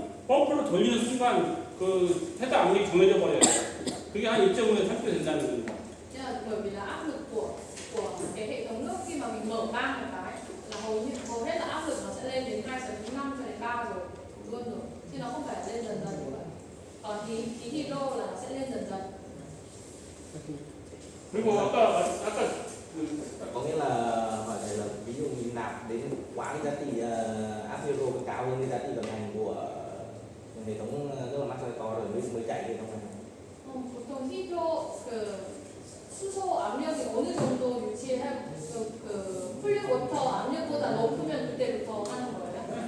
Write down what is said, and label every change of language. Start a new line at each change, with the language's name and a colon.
Korean: 펌프를 돌리는 순간 그 해당 압력이 정해져 버려요. 그게 한 1.5에서 3kg 된다는 겁니다.
Vietnamese: Chứ là bởi vì là áp lực của cái hệ thống nước khi mà mình mở van một cái là hầu hết là áp lực nó sẽ lên đến 2,5 cho đến 3 rồi luôn rồi, chứ nó không phải là lên dần dần như vậy. Còn khí hydro là nó sẽ lên dần dần.
Korean: 그리고 아까 그
Vietnamese: Có nghĩa là hỏi thầy là ví dụ mình nạp đến quá cái giá trị áp zero cao hơn cái giá trị vận hành của hệ thống nước làm mát soi to rồi mới chạy hệ thống này.
Korean: 보통 hydro 그 수소 압력이 어느 정도 유지해 그 플류 워터 압력보다 높으면 그때부터 하는 거예요?